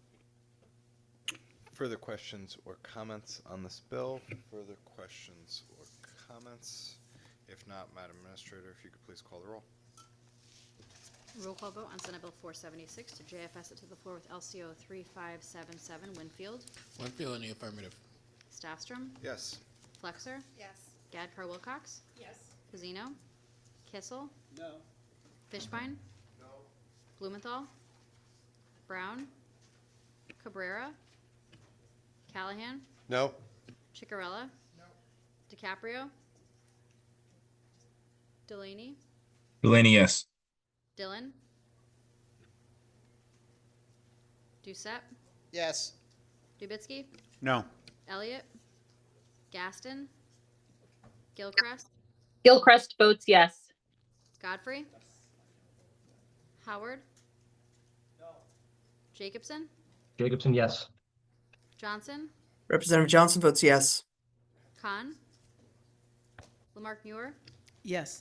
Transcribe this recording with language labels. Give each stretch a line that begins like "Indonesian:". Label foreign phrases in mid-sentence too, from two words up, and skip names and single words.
English: Further questions or comments on this bill? Further questions or comments? If not, Madam Administrator, if you could please call the roll. Roll call vote on Senate Bill 476 to JFS it to the floor with LCO 3577. Winfield. Winfield in the affirmative. Staffstrom. Yes. Flexer. Yes. Gadkar Wilcox. Yes. Pazino. Kissel. No. Fishbein. No. Blumenthal. Brown. Cabrera. Callahan. No. Ciccarella. No. DiCaprio. Delaney. Delaney, yes. Dillon. Doucette. Yes. Dubitsky. No. Elliott. Gaston. Gilchrist. Gilchrist votes yes. Godfrey. Howard. Jacobson. Jacobson, yes. Johnson. Representative Johnson votes yes. Khan. Lamarck Muir. Yes.